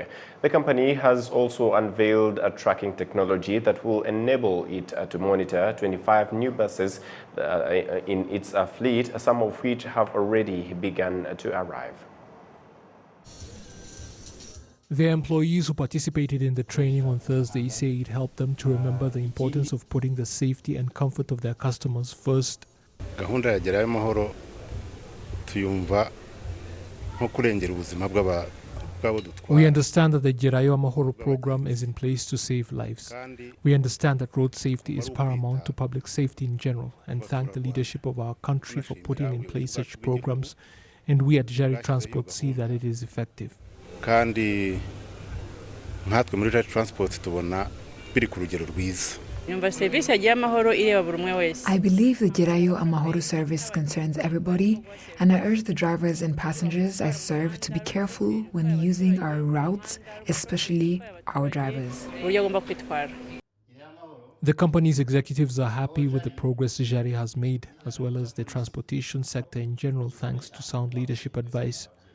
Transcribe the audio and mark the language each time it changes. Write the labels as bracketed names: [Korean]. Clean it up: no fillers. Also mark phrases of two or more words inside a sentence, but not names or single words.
[English] The company has also unveiled a tracking technology that will enable it to monitor 25 new buses in its fleet, some of which have already begun to arrive. The employees who participated in the training on Thursday say it helped them to remember the importance of putting the safety and comfort of their customers first. [Kinyarwanda] gahunda ya Gerayo Amahoro tuyumva nko kurengera ubuzima bw'abo dutwara. [English] We understand that the Gerayo Amahoro program is in place to save lives. We understand that road safety is paramount to public safety in general, and thank the leadership of our country for putting in place such programs, and we at Shali Transport see that it is effective. [Kinyarwanda] Kandi nkatwe muri Shali Transport tubona biri ku rugero rwiza. [English] I believe the Gerayo Amahoro service concerns everybody, and I urge the drivers and passengers I serve to be careful when using our routes, especially our drivers. The company's executives are happy with the progress Jari has made, as well as the transportation sector in general, thanks to sound leadership advice.